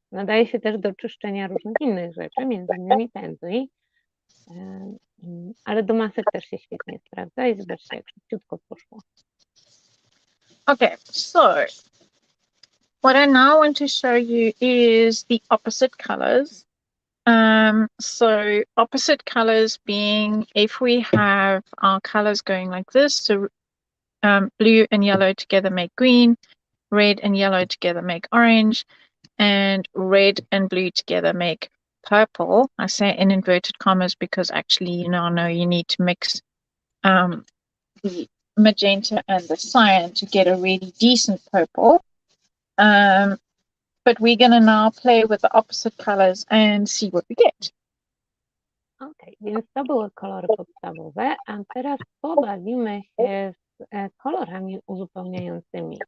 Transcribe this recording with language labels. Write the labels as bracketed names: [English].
[Polish] Nadaje się też do czyszczenia różnych innych rzeczy, między innymi pędzli, ale do masek też się świetnie sprawdza i zobaczcie, jak szybciutko poszło. [English] Okay, so what I now want to show you is the opposite colors. So opposite colors being, if we have our colors going like this, so blue and yellow together make green, red and yellow together make orange, and red and blue together make purple. I say in inverted commas because actually you now know you need to mix the magenta and the cyan to get a really decent purple. But we're going to now play with the opposite colors and see what we get. [Polish] Okej, więc to były kolory podstawowe, a teraz pobawimy się z kolorami uzupełniającymi.